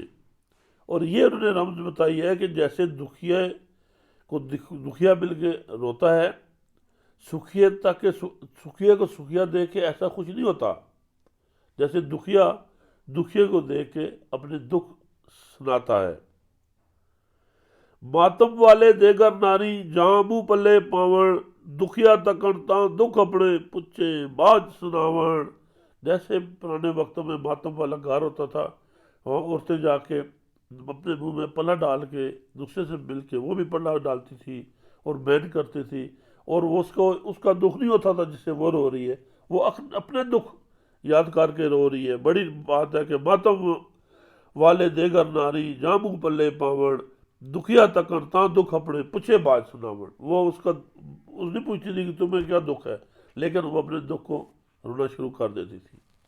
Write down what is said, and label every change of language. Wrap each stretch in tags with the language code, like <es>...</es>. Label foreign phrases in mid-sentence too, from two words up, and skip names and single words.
<ur>اور یہ انہوں نے رمز بتائی ہے کہ جیسے دکھیا مل کے روتا ہے، سکھیے کو سکھیا دیکھ کے ایسا خوش نہیں ہوتا جیسے دکھیے کو دیکھ کے اپنے دکھ سناتا ہے۔</ur> <pa>ماتم والے دیگر ناری جہاں منہ پلے پاون، دکھیا تکن تاں دکھ اپنے پچھے باج سناون۔</pa> <ur>جیسے پرانے وقتوں میں ماتم والا گھر ہوتا تھا، وہاں عورتیں جا کے اپنے منہ میں پلہ ڈال کے دوسرے سے مل کے وہ بھی پلہ ڈالتی تھی اور بین کرتی تھی، اور وہ اس کا دکھ نہیں ہوتا تھا جس سے وہ رو رہی ہے، وہ اپنے دکھ یاد کر کے رو رہی ہے۔ بڑی بات ہے کہ</ur> <pa>ماتم والے دیگر ناری جہاں منہ پلے پاون، دکھیا تکن تاں دکھ اپنے پچھے باج سناون۔</pa> <ur>وہ اس نہیں پوچھتی تھی کہ تمہیں کیا دکھ ہے، لیکن وہ اپنے دکھ کو رونا شروع کر دیتی تھی۔</ur>